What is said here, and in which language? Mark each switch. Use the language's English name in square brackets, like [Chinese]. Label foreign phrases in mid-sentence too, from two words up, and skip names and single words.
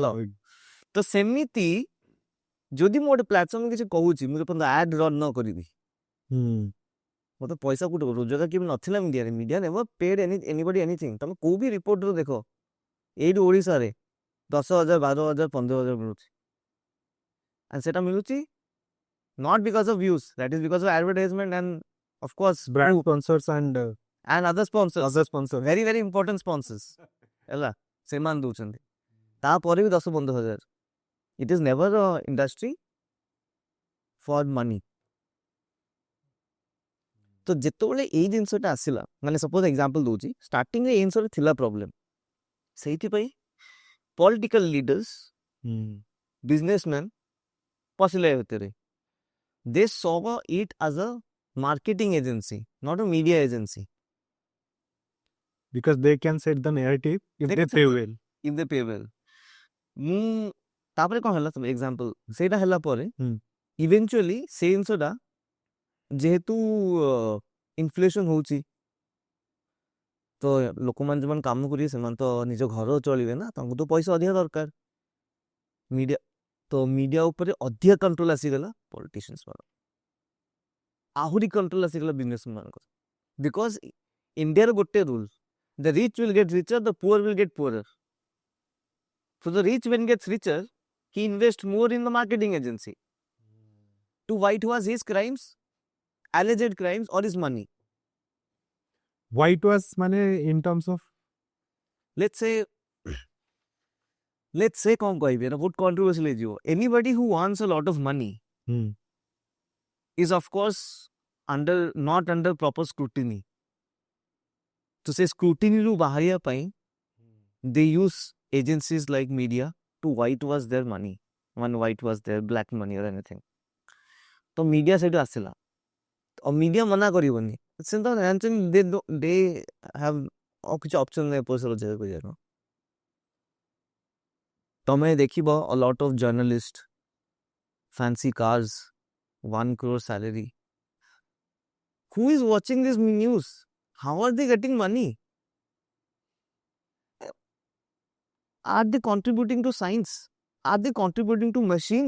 [Odia] ତ ସେମିତି ଯଦି ମୁଁ ଗୋଟେ ପ୍ଲାଟଫର୍ମ କିଛି କହୁଛି, ମୁଁ ଯେପର୍ଯ୍ୟନ୍ତ [English] ad run [Odia] ନ କରିବି, ମତେ ପଇସା କୋଉଠି ରୋଜଗାର କେବେ ନଥିଲା ମିଡିଆରେ। [English] media never paid anybody anything. [Odia] ତମେ କୋଉ ବି ରିପୋର୍ଟରୁ ଦେଖ, ଏଇଠି ଓଡ଼ିଶାରେ 10,000 12,000 15,000 ମିଳୁଛି, [English] and [Odia] ସେଟା ମିଳୁଛି [English] not because of views, that is because of advertisement and of course brand sponsors and other sponsors, other sponsor. very very important sponsors, [Odia] ହେଲା, ସେମାନେ ଦଉଛନ୍ତି, ତାପରେ ବି 10-15,000। [English] it is never a industry for money। [Odia] ତ ଯେତେବେଳେ ଏଇ ଜିନିଷଟା ଆସିଲା, ମାନେ [English] suppose example [Odia] ଦଉଛି, ଷ୍ଟାର୍ଟିଂରେ ଏଇ ଜିନିଷରେ ଥିଲା ପ୍ରୋବ୍ଲେମ, ସେଇଥିପାଇଁ [English] political leaders, businessman [Odia] ପଶିଲେ ଭିତରେ। [English] ଦେ saw it as a marketing agency, not a media agency, because they can set the narrative if They they can pay set- well। if they pay well। [Odia] ମୁଁ ତାପରେ କ'ଣ ହେଲା, ଏକ୍ସାମ୍ପଲ ସେଇଟା ହେଲା ପରେ ଇଭେନ୍ଚୁଆଲି ସେଇ ଜିନିଷଟା ଯେହେତୁ ଇନଫ୍ଲେସନ ହଉଛି, ତ ଲୋକମାନେ ଯେଉଁମାନେ କାମ କରିବେ ସେମାନେ ତ ନିଜ ଘର ଚଳିବେ ନା, ତାଙ୍କୁ ତ ପଇସା ଅଧିକା ଦରକାର। ମିଡିଆ, ତ ମିଡିଆ ଉପରେ ଅଧିକା କଣ୍ଟ୍ରୋଲ ଆସିଗଲା ପଲିଟିସିଆନ୍ସ ମାନଙ୍କର, ଆହୁରି କଣ୍ଟ୍ରୋଲ ଆସିଗଲା ବିଜନେସମ୍ୟାନ ମାନଙ୍କର। [English] because India's ଗୋଟେ rule, the rich will get richer, the poor will get poorer. So the rich when gets richer, he invests more in the marketing agency to whitewash his crimes, alleged crimes or his money। White was ମାନେ in terms of Let's say [Odia] କ'ଣ କହିବି, ଏଇଟା ବହୁତ controversial ହେଇଯିବ। [English] Anybody who wants a lot of money is of course not under proper scrutiny। [Odia] ତ ସେ scrutiny ରୁ ବାହାରିବା ପାଇଁ [English] they use agencies like media to whitewash their money, whitewash their black money or anything। [Odia] ତ ମିଡିଆ ସେଇଠୁ ଆସିଲା, ଆଉ ମିଡିଆ ମନା କରିବନି, ସେ ତ ଜାଣିଛନ୍ତି [English] they have [Odia] ଆଉ କିଛି ଅପସନ ନାହିଁ ପଇସା ରୋଜଗାର କରିବାକୁ। ତମେ ଦେଖିବ [English] a lot of journalists, fancy cars, 1 crore salary, who is watching this news? How are they getting money? Are they contributing to science? Are they contributing to machines?